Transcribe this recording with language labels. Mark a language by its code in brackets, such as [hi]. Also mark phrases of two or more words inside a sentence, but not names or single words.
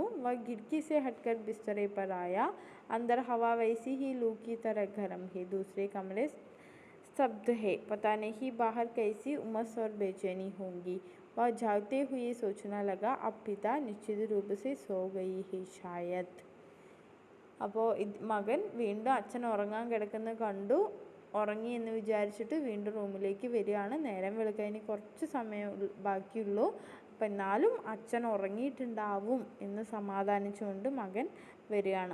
[hi] വ ഖിड़की से हटकर बिस्तरे पर आया. अंदर हवा वैसी ही लू की तरह गर्म है. दूसरे कमरे स्तब्ध है. पता नहीं बाहर कैसी उमस और बेचैनी होंगी. वह जागते हुए सोचने लगा, अब पिता निश्चित रूप से सो गई है शायद. [ml] അപ്പോൾ മകൻ വീണ്ടും അച്ഛൻ ഉറങ്ങാൻ കിടക്കുന്നത് കണ്ടു. ഉറങ്ങി എന്ന് വിചാരിച്ചിട്ട് വീണ്ടും റൂമിലേക്ക് വരികയാണ്. നേരം വെളുക്കാൻ ഇനി കുറച്ച് സമയം ബാക്കിയുള്ളൂ. അപ്പം എന്നാലും അച്ഛൻ ഉറങ്ങിയിട്ടുണ്ടാവും എന്ന് സമാധാനിച്ചുകൊണ്ട് മകൻ വരികയാണ്.